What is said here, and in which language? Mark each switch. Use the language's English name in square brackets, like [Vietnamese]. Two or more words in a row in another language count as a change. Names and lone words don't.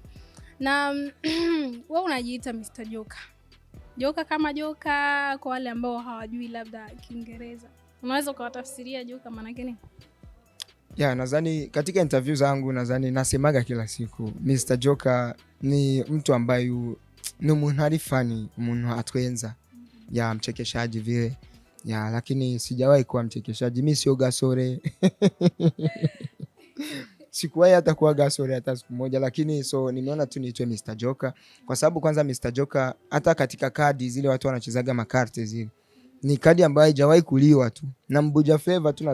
[Swahili] Na wewe unajiita Mr. Joka kama joka, kwa wale ambao hawajui labda Kiingereza, unaweza kuwatafsiria joka maana yake nini? Nadhani katika interview zangu nadhani nasemaga kila siku Mr. Joka ni mtu ambaye ni [Rundi] umuntu funny, umuntu atwenza, [Swahili] mchekeshaji vile. Lakini sijawahi kuwa mchekeshaji, mimi sio gasore. Sikuwahi hata kuwa gasore hata siku moja, lakini so nimeona tu niitwe Mr. Joka kwa sababu kwanza Mr. Joka hata katika kadi zile watu wanachezaga makarte zile, ni kadi ambayo haijawahi kuliwa tu na Mbuja Flavor tu.